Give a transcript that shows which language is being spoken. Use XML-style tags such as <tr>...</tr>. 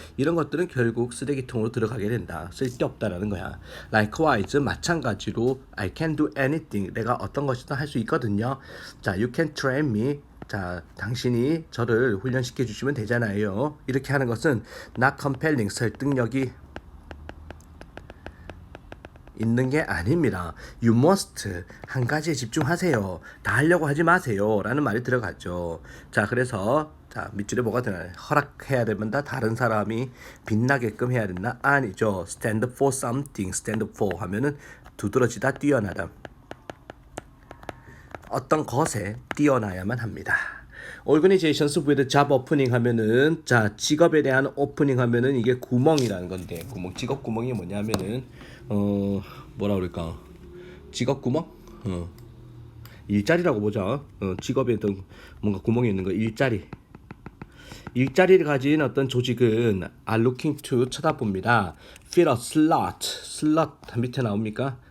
<ko>이런 것들은 결국 쓰레기통으로 들어가게 된다. 쓸데없다라는 거야.</ko> <en>Likewise,</en> <ko>마찬가지로</ko> <en>I can do anything.</en> <ko>내가 어떤 것이든 할 수 있거든요.</ko> <en>자, you can train me.</en> <ko>자, 당신이 저를 훈련시켜 주시면 되잖아요. 이렇게 하는 것은</ko> <en>not compelling,</en> <ko>설득력이 있는 게 아닙니다.</ko> <en>You must,</en> <ko>한 가지에 집중하세요. 다 하려고 하지 마세요. 라는 말이 들어가죠. 자, 그래서 밑줄에 뭐가 되나요? 허락해야 된다. 다른 사람이 빛나게끔 해야 된다. 아니죠.</ko> <en>stand for something, stand for</en> <ko>하면은 두드러지다, 뛰어나다. 어떤 것에 뛰어나야만 합니다.</ko> <en>organizations with job opening</en> <ko>하면은 자 직업에 대한 오프닝 하면은 이게 구멍이라는 건데 구멍 직업 구멍이 뭐냐면은 뭐라 그럴까 직업 구멍 일자리라고 보자. 직업에 뭔가 구멍이 있는 거 일자리를 가진 어떤 조직은</ko> <en>are looking to</en> <ko>쳐다봅니다.</ko> <en>fill a slot</en> <ko>밑에 나옵니까?</ko>